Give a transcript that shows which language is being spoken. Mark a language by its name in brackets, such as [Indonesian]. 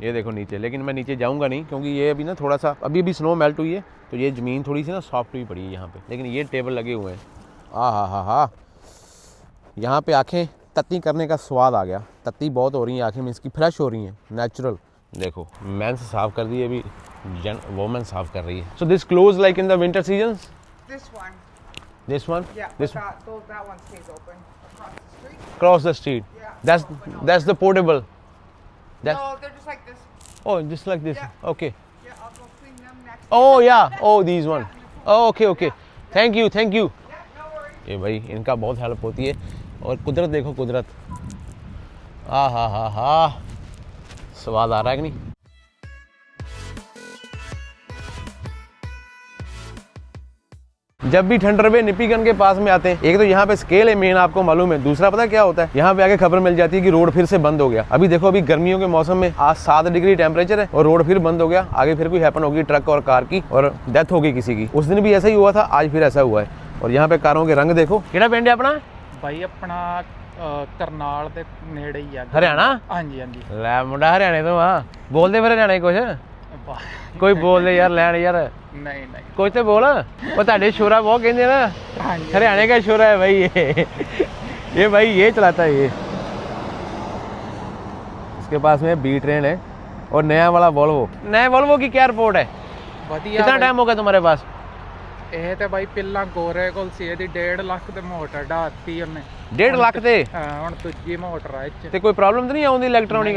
[Hindi] ये देखो नीचे, लेकिन मैं नीचे जाऊंगा नहीं क्योंकि ये अभी ना थोड़ा सा अभी स्नो मेल्ट हुई है तो ये जमीन थोड़ी सी ना सॉफ्ट हुई पड़ी है यहाँ पे। लेकिन ये टेबल लगे हुए हैं हा। यहाँ पे आंखें तत्ती करने का स्वाद आ गया। तत्ती बहुत हो रही हैं आंखें में इसकी, फ्रेश हो रही हैं, नेचुरल। देखो मेंस साफ कर दिए, अभी वोमेन साफ कर रही है। [English] So this close like in the winter season? This one. This one? Yeah. This That one stays open across the street. Cross the street? Yeah. That's the portable. No, they're just like this. Oh, just like this. Yeah. Okay. Yeah, I'll go clean them next. Oh yeah. Oh, these one. Oh, okay. Thank you. Yeah, no worries. [Hindi] ये भाई इनका बहुत help होती है। और कुदरत देखो, कुदरत। हा। स्वाद आ रहा है कि नहीं? जब भी ठंडरवे निपीगन के पास में आते हैं, एक तो यहाँ पे स्केल है मेन, आपको मालूम है। दूसरा पता क्या होता है, यहाँ पे आके खबर मिल जाती है कि रोड फिर से बंद हो गया। अभी देखो, अभी गर्मियों के मौसम में आज 7 डिग्री टेम्परेचर है और रोड फिर बंद हो गया। आगे फिर कोई हैपन होगी ट्रक और कार की और डेथ होगी किसी की। उस दिन भी ऐसा ही हुआ था, आज फिर ऐसा हुआ है। और यहाँ पे कारों के रंग देखो। [Punjabi] केड़ा पिंड है अपना? भाई अपना करनाल ਦੇ ਨੇੜੇ ਹੀ ਆ। हरियाणा? ਹਾਂਜੀ ਹਾਂਜੀ। ਲੈ ਮੁੰਡਾ ਹਰਿਆਣੇ ਤੋਂ ਆ, ਬੋਲਦੇ ਫਿਰ ਹਰਿਆਣੇ ਕੁਝ? ਕੋਈ ਬੋਲਦੇ ਯਾਰ ਲੈਣ ਯਾਰ, ਨਹੀਂ ਨਹੀਂ [Hindi] कुछ तो बोल। वो ਤੁਹਾਡੇ शोरा बहुत कहते हैं ना, [Punjabi] ਹਾਂਜੀ। [Hindi] हरियाणे का शोरा है भाई ये भाई ये चलाता है ये। इसके पास में बी ट्रेन है और नया वाला वोल्वो। नए वोल्वो की क्या रिपोर्ट है? [Punjabi] ਵਧੀਆ [Hindi] कितना टाइम हो गया तुम्हारे पास? [Punjabi] ਇਹ ਤੇ ਬਾਈ ਪਹਿਲਾਂ ਗੋਰੇ ਕੋਲ ਸੀ, ਇਹਦੀ 1.5 ਲੱਖ ਤੇ ਮੋਟਰ ਢਾਤੀ ਉਹਨੇ। 1.5 ਲੱਖ ਤੇ? ਹਾਂ, ਹੁਣ ਦੂਜੀ ਮੋਟਰ ਆ ਇੱਥੇ। ਤੇ ਕੋਈ ਪ੍ਰੋਬਲਮ ਤਾਂ ਨਹੀਂ ਆਉਂਦੀ ਇਲੈਕਟ੍ਰੋਨਿਕ?